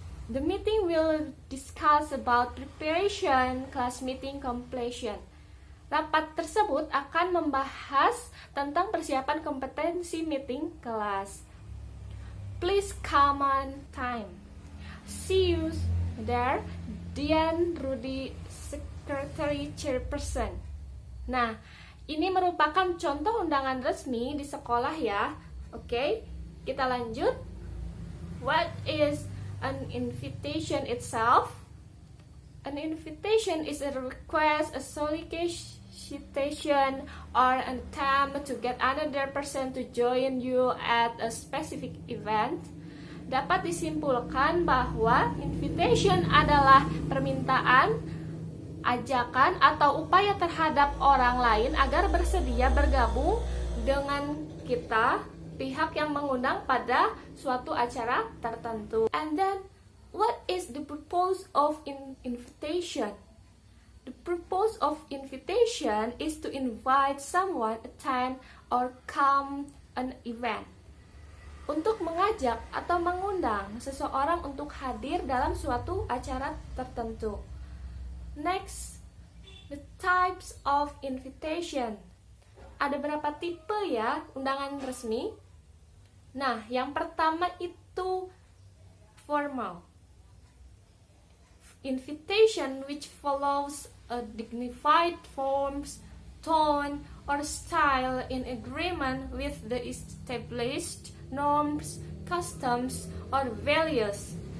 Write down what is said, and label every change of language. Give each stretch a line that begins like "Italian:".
English: The meeting will discuss about preparation, class meeting completion.
Indonesian: Rapat tersebut akan membahas tentang persiapan kompetensi meeting kelas.
English: Please come on time. See you there, Dian Rudy, Secretary Chairperson.
Indonesian: Nah, ini merupakan contoh undangan resmi di sekolah ya. Oke, kita lanjut.
English: What is an invitation itself? An invitation is a request, a solicitation, or an attempt to get another person to join you at a specific event.
Indonesian: Dapat disimpulkan bahwa invitation adalah permintaan, ajakan, atau upaya terhadap orang lain agar bersedia bergabung dengan kita, pihak yang mengundang pada suatu acara tertentu.
English: And then, what is the purpose of invitation? The purpose of invitation is to invite someone attend or come an event.
Indonesian: Untuk mengajak atau mengundang seseorang untuk hadir dalam suatu acara tertentu.
English: Next, the types of invitation.
Indonesian: Ada berapa tipe ya undangan resmi? Nah, yang pertama itu formal.
English: Invitation which follows a dignified forms, tone, or style in agreement with the established norms, customs, or values.